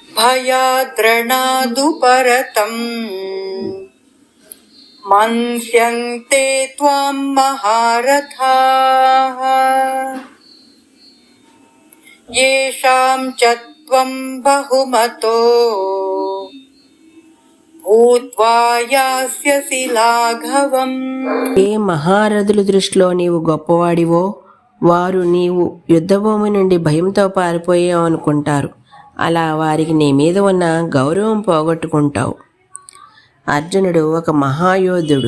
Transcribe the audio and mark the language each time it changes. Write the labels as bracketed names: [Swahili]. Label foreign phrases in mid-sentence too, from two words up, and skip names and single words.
[Sanskrit] भयाद्रणादु परतम् मन्स्यन्ते त्वां महारथाः येषां च त्वं बहुमतो भूत्वा यास्यसि लाघवम्. [Telugu] ఏ మహారథుల దృష్టిలో నీవు గొప్పవాడివో వారు నీవు యుద్ధభూమి నుండి భయంతో పారిపోయావు అనుకుంటారు. అలా వారికి నీ మీద ఉన్న గౌరవం పోగొట్టుకుంటావు. అర్జునుడు ఒక మహాయోధుడు.